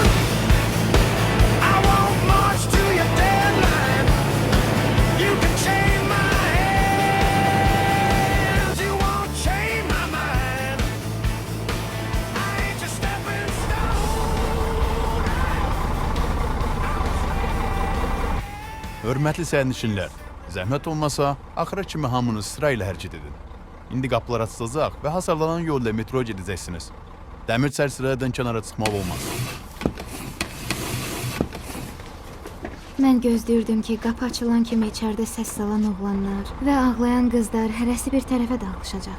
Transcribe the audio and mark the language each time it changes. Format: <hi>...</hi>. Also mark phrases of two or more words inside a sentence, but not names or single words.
<en>I won't march to your deadline. You can chain my hands. You won't chain my mind. I ain't just stepping stone.</en> <az>Hörmətli sərnişinlər, zəhmət olmasa, axıra kimi hamınız sırayla hərəkət edin. İndi qapılar açılacaq və hasarlanan yolda metro gedəcəksiniz. Dəmir çərçivələrdən kənara çıxmaq olmaz. Mən gözləyirdim ki, qapı açılan kimi içəridə səs salan oğlanlar və ağlayan qızlar hərəsi bir tərəfə dağılışacaq.</az>